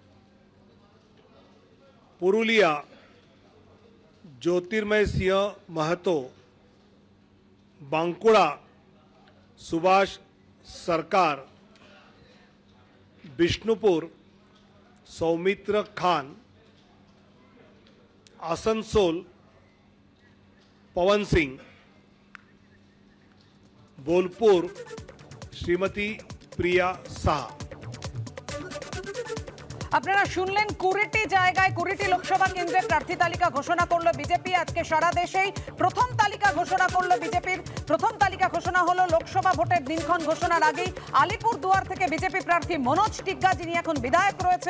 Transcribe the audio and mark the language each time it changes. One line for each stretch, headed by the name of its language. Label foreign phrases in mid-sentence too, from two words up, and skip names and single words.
Hindi: पुरुलिया ज्योतिर्मय सिंह महतो, बांकुड़ा सुभाष सरकार, बिष्णुपुर सौमित्र खान, आसनसोल पवन सिंह, बोलपुर श्रीमती प्रिया साहा।
Bangla: আপনারা শুনলেন 20টি জায়গায় 20টি লোকসভা কেন্দ্রের প্রার্থী তালিকা ঘোষণা করলো বিজেপি। আজকে সারা দেশেই প্রথম তালিকা ঘোষণা করলো বিজেপির। প্রথম তালিকা ঘোষণা হলো লোকসভা ভোটের দিনক্ষণ ঘোষণার আগেই। আলিপুরদুয়ার থেকে বিজেপি প্রার্থী মনোজ টিগ্গা যিনি এখন বিধায়ক রয়েছেন।